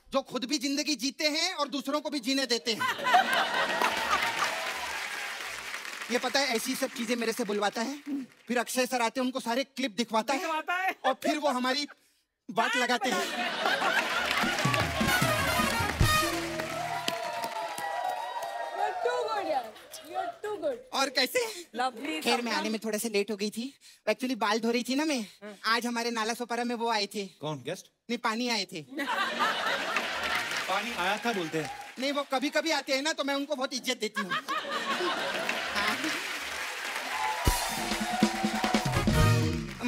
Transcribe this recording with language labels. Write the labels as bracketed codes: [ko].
[hi] जो खुद भी जिंदगी जीते हैं और दूसरों को भी जीने देते हैं। ये पता है, ऐसी सब चीजें मेरे से बुलवाता है, फिर अक्षय सर आते हैं, उनको सारे क्लिप दिखवाता है और फिर वो हमारी बात लगाते हैं। [en] You're too good यार, you're too good। [hi] और कैसे? लवली। खैर, मैं आने में थोड़ा सा लेट हो गई थी। एक्चुअली बाल धो रही थी ना मैं। आज हमारे नाला सोपारा में वो आए थे। कौन गेस्ट? नहीं, पानी आए थे। पानी आया था बोलते हैं। नहीं, वो कभी कभी आते हैं ना, तो मैं उनको बहुत इज्जत देती हूँ। हाँ।